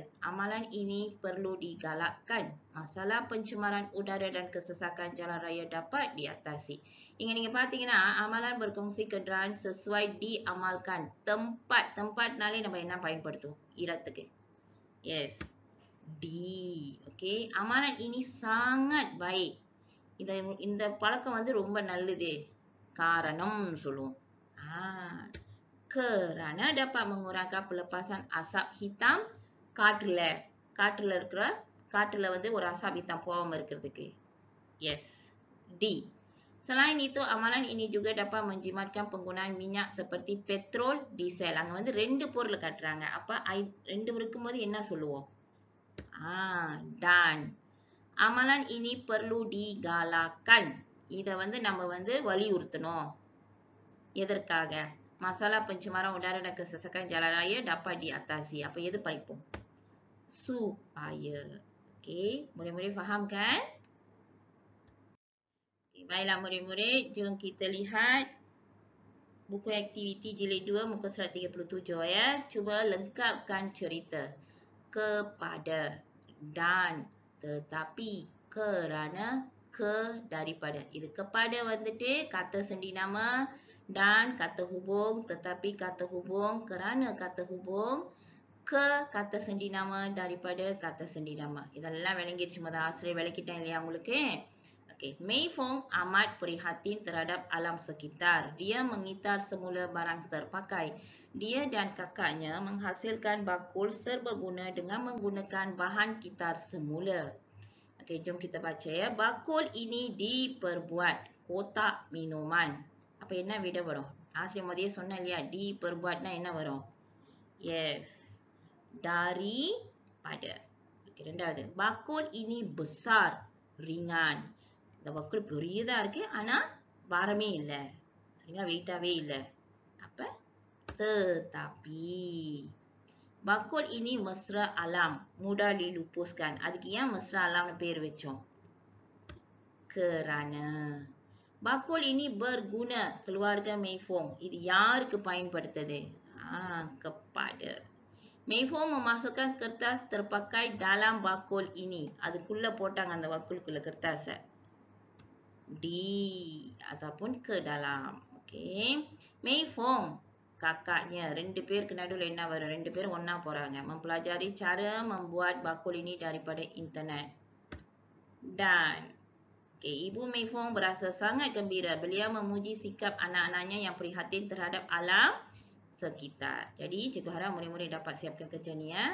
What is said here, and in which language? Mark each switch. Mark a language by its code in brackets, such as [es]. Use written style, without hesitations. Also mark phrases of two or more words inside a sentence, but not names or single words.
[ms] Amalan ini perlu digalakkan. Masalah pencemaran udara dan kesesakan jalan raya dapat diatasi. Ingat-ingat perhatikan amalan berkongsi kenderaan sesuai diamalkan. Tempat nalin apa yang nampak pada tu? Iratakan. Yes. D. Okay. Amalan ini sangat baik. [ta] இந்த பழக்கம் வந்து ரொம்ப நல்லது. காரணம் சொல்லுவோம். [ms] Kerana dapat mengurangkan pelepasan asap hitam [ta] காற்றுல வந்து ஒரு [ms] asap hitam [ta] போகாம இருக்கிறதுக்கு. [ms] Yes. D. Selain itu, amalan ini juga dapat menjimatkan penggunaan minyak seperti petrol, diesel. [ta] அங்க வந்து ரெண்டு பொருள் காட்டுறாங்க. அப்ப ரெண்டு இருக்கும்போது என்ன சொல்லுவோம்? [ms] Dan. Amalan ini perlu digalakkan. [ta] இத வந்து நம்ம வந்து வலியுறுத்தணும். எதற்காக? [ms] Masalah pencemaran udara dan kesesakan jalan raya dapat diatasi. [ta] Apa எது படிப்போம்? [ms] Supaya. Okey, murid-murid faham kan? Okay, baiklah murid-murid, jom kita lihat buku aktiviti jilid 2 muka surat 37 ya. Cuba lengkapkan cerita. Kepada, dan, tetapi, kerana, ke, daripada. Itu kepada வந்துட்டு kata sendi nama, dan kata hubung, tetapi kata hubung, kerana kata hubung, ke kata sendi nama, daripada kata sendi nama. [ta] இதெல்லாம் விளங்கிடுச்சு முதல் ஆசிரியர் விளக்கிட்டேன் இல்லையா உங்களுக்கு? [ms] Okay. Mei Fong amat prihatin terhadap alam sekitar. Dia mengitar semula barang terpakai. Dia dan kakaknya menghasilkan bakul serbaguna dengan menggunakan bahan kitar semula. Okey, jom kita baca ya. Bakul ini diperbuat kotak minuman. [ta] Apa என்ன விட வரும்? ஆசிரியர் முதலியே சொன்ன இல்லையா? diperbuatனா என்ன வரும்? [ms] Yes. Daripada. Okey, ரெண்டாவது. Bakul ini besar, ringan. [ta] இந்த bakul பெரியதா இருக்கு ஆனா பாரமே இல்ல. சரிங்களா? வெயிட்டாவே இல்ல. [ms] அப்ப tetapi bakul ini mesra alam, mudah dilupuskan. [ta] அதுக்கு ஏன் [ms] mesra alamனு [ta] பேர் வச்சோம்? [ms] Kerana bakul ini berguna, keluarga Mei Fong. [ta] இது யாருக்கு பயன்படுத்தது? [ms] Kepada. Mei Fong memasukkan kertas terpakai dalam bakul ini. [ta] அதுக்குள்ள போட்டாங்க அந்த bakulக்குள்ள kertas. [ms] Di ataupun ke dalam. [ta] Okey. [ms] Mei Fong, kakaknya, [ta] ரெண்டு பேருக்கு நடுவுல என்ன வரும்? ரெண்டு பேரும் ஒண்ணா போறாங்க. [ms] Mempelajari cara membuat bakul ini daripada internet. Dan okay, Ibu Mei Fong berasa sangat gembira. Beliau memuji sikap anak-anaknya yang prihatin terhadap alam sekitar. Jadi, cikgu harap murid-murid dapat siapkan kerja ni ya.